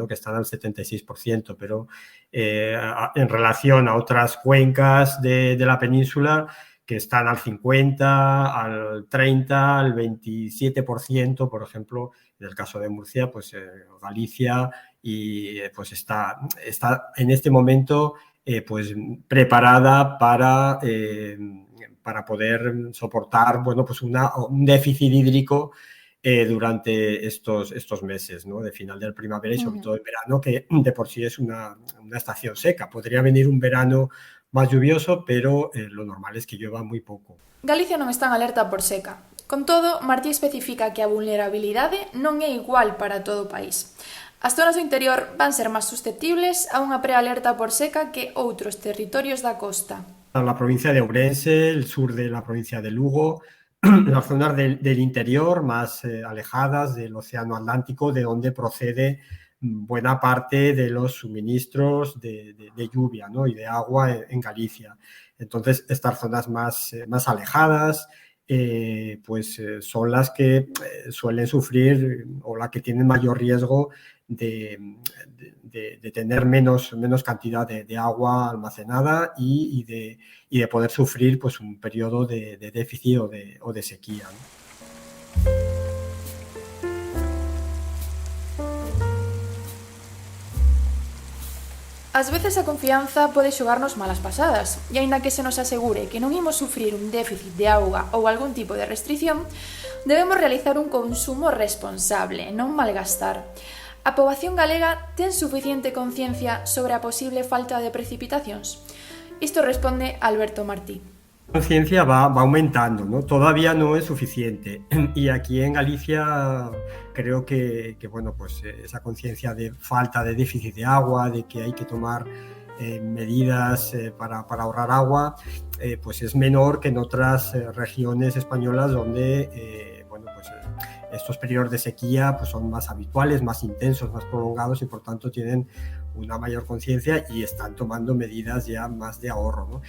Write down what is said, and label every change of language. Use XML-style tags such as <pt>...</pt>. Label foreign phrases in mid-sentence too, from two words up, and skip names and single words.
<es>Que están al 76%, pero en relación a otras cuencas de la península que están al 50, al 30, al 27%, por ejemplo, en el caso de Murcia, pues Galicia y pues está en este momento pues preparada para poder soportar, bueno, pues un déficit hídrico durante estos meses, ¿no? De final de primavera y sobre todo el verano, que de por sí es una estación seca. Podría venir un verano más lluvioso, pero lo normal es que llueva muy poco.</es> <gl>Galicia non está en alerta por seca. Con todo, Martí especifica que a vulnerabilidade non é igual para todo o país. As zonas do interior van ser máis susceptibles a unha prealerta por seca que outros territorios da costa.</gl> <es>La provincia de Ourense, el sur de la provincia de Lugo, las zonas del interior más alejadas del océano Atlántico, de donde procede buena parte de los suministros de lluvia, ¿no? Y de agua en Galicia. Entonces, estas zonas más alejadas pues son las que suelen sufrir o las que tienen mayor riesgo de tener menos cantidad de agua almacenada y de poder sufrir pues un periodo de déficit o de sequía, ¿no?</es> <gl>Ás veces a confianza pode xogarnos malas pasadas, e aínda que se nos asegure que non imos sufrir un déficit de auga ou algún tipo de restrición, debemos realizar un consumo responsable, non malgastar. A poboación galega ten suficiente conciencia sobre a posible falta de precipitacións? Isto responde Alberto Martí.</gl> <es>La conciencia va aumentando, ¿no? Todavía no es suficiente. Y aquí en Galicia creo que bueno, pues esa conciencia de falta de déficit de agua, de que hay que tomar medidas para ahorrar agua, pues es menor que en otras regiones españolas donde bueno, pues estos periodos de sequía pues son más habituales, más intensos, más prolongados y por tanto tienen una mayor conciencia y están tomando medidas ya más de ahorro, ¿no?</es>